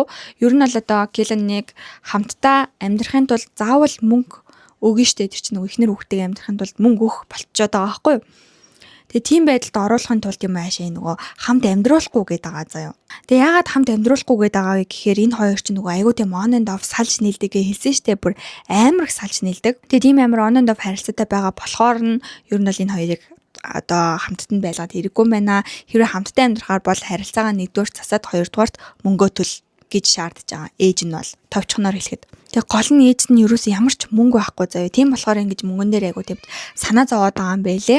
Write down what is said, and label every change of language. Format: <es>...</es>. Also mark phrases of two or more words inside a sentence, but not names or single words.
<mn>Ер нь бол одоо Келланыг хамтдаа амьдрахын тулд заавал мөнгө өгнө штэ тэр чинь нөгөө ихнэр хүүхдтэй амьдрахын тулд мөнгө өгөх болчиход байгаа байхгүй юу. Тэгээ тийм байдалд оруулахын тулд юм аашаа нөгөө хамт амьдруулахгүй гээд байгаа заяа. Тэгээ яагаад хамт амьдруулахгүй гээд байгаа вэ гэхээр энэ хоёр чинь нөгөө айгуу тийм</mn> <en>on and off</en> <mn>салж нийлдэг хэлсэн штэ бүр амар их салж нийлдэг. Тэгээ тийм амар</mn> <en>on and off</en> <mn>харилцаатай байгаа болохоор нь ер нь бол энэ хоёрыг одоо хамтд нь байлгаад хэрэггүй байна. Хэрвээ хамтдаа амьдрахаар бол харилцаагаа нэгдүгээр засаад хоёрдугаарт мөнгөө төл гэж шаардж байгаа. Ээж нь бол товчхоноор хэлэхэд. Тэгээ гол нь ээж нь юусэн ямар ч мөнгө байхгүй заяа. Тийм болохоор ингэж мөнгөн дээр айгу тийм санаа зовоод байгаа юм байлээ.</mn>